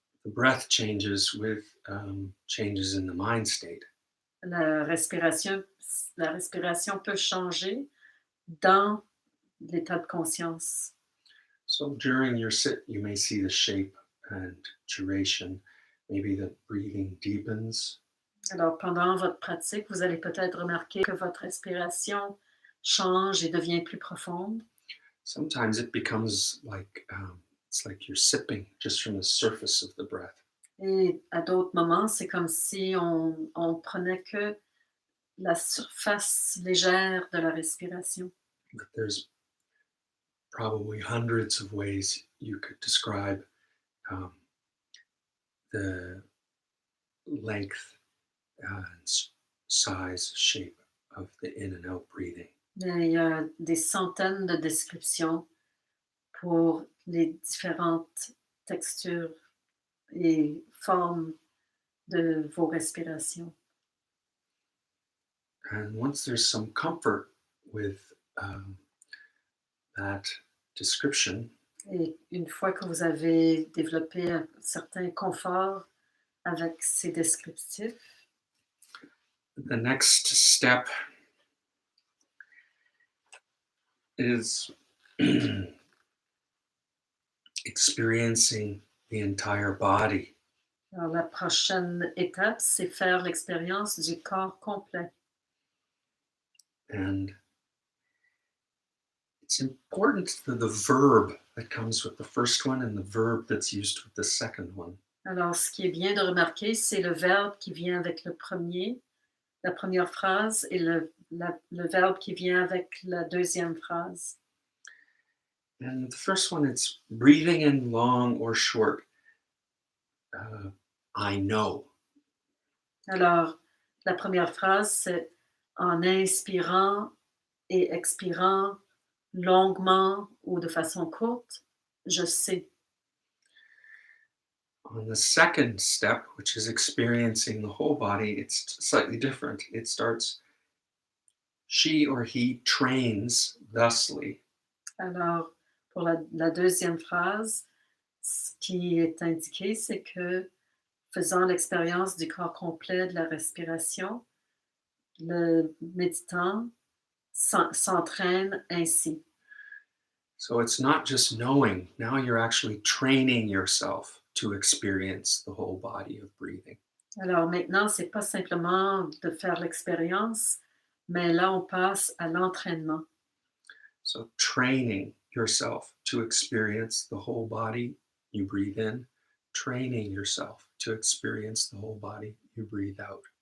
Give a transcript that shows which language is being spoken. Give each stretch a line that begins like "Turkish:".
English: The breath changes with changes in the mind state.
French: La respiration peut changer dans l'état de conscience.
English: So during your sit, you may see the shape and duration. Maybe the breathing deepens.
French: Alors, pendant votre pratique, vous allez peut-être remarquer que votre respiration change et devient plus profonde.
English: Sometimes it becomes like it's like you're sipping just from the surface of the breath.
French: Et à d'autres moments, c'est comme si on prenait que la surface légère de la respiration.
English: But there's probably hundreds of ways you could describe the length and size, shape of the in and out breathing.
French: Mais il y a des centaines de descriptions pour les différentes textures et formes de vos respirations.
English: And once there's some comfort with that description,
French: Et une fois que vous avez développé un certain confort avec ces descriptifs,
English: the next step is experiencing the entire body.
French: alors la prochaine étape, c'est faire l'expérience du corps complet.
English: And it's important that the verb that comes with the first one and the verb that's used with the second one.
French: Alors, ce qui est bien de remarquer, c'est le verbe qui vient avec la première phrase, et le verbe qui vient avec la deuxième phrase.
English: And the first one, it's breathing in long or short. I know.
French: Alors, la première phrase, c'est en inspirant et expirant longuement ou de façon courte, je sais.
English: On the second step, which is experiencing the whole body, it's slightly different. It starts, she or he trains thusly.
French: Alors, pour la deuxième phrase, ce qui est indiqué, c'est que faisant l'expérience du corps complet de la respiration, le méditant s'entraîne ainsi.
English: So it's not just knowing, now you're actually training yourself to experience the whole body of breathing.
French: Alors maintenant, c'est pas simplement de faire l'expérience, mais là, on passe à l'entraînement.
English: So training yourself to experience the whole body you breathe in, training yourself to experience the whole body you breathe out.